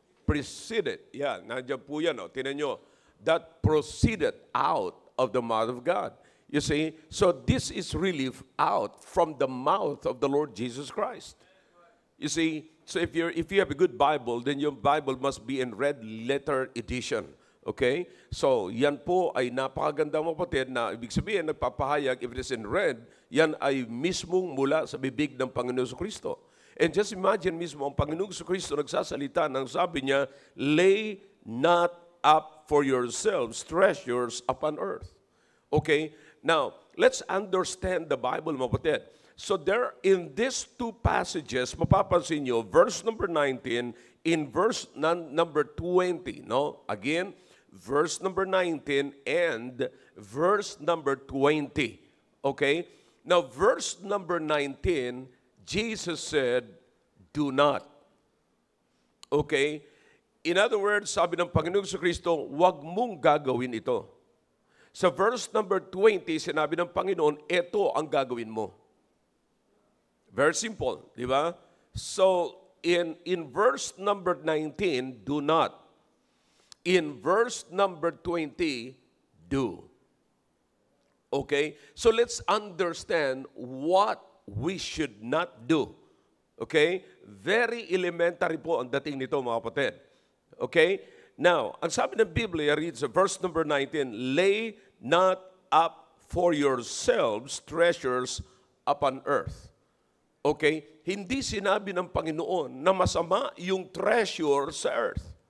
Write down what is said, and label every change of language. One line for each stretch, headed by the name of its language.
English: Proceeded. Yeah,
Filipino: nandiyan po yan. Oh. Tinan nyo.
English: That proceeded out of the mouth of God. You see? So this is really out from the mouth of the Lord Jesus Christ. You see? So if you have a good Bible, then your Bible must be in red letter edition. Okay?
Filipino: So, yan po ay napakaganda mga kapatid na ibig sabihin, nagpapahayag,
English: if it is in red,
Filipino: yan ay mismong mula sa bibig ng Panginoon Jesucristo.
English: And just imagine
Filipino: mismo, ang Panginoon Jesucristo nagsasalita nang sabi niya,
English: lay not up for yourselves treasures upon earth. Okay? Now, let's understand the Bible
Filipino: mga kapatid.
English: So there, in these two passages,
Filipino: mapapansin nyo,
English: verse number 19, in verse number 20, no? Again, verse number 19 and verse number 20. Okay? Now, verse number 19, Jesus said, do not. Okay? In other words,
Filipino: sabi ng Panginoong Jesucristo, huwag mong gagawin ito. Sa verse number 20, sinabi ng Panginoon, ito ang gagawin mo.
English: Very simple, di ba? So, in verse number 19, do not. In verse number 20, do. Okay? So let's understand what we should not do. Okay?
Filipino: Very elementary po ang dating nito, mga kapatid.
English: Okay? Now,
Filipino: ang sabi ng Biblia,
English: reads verse number 19, lay not up for yourselves treasures upon earth. Okay?
Filipino: Hindi sinabi ng Panginoon na masama yung treasure sa earth.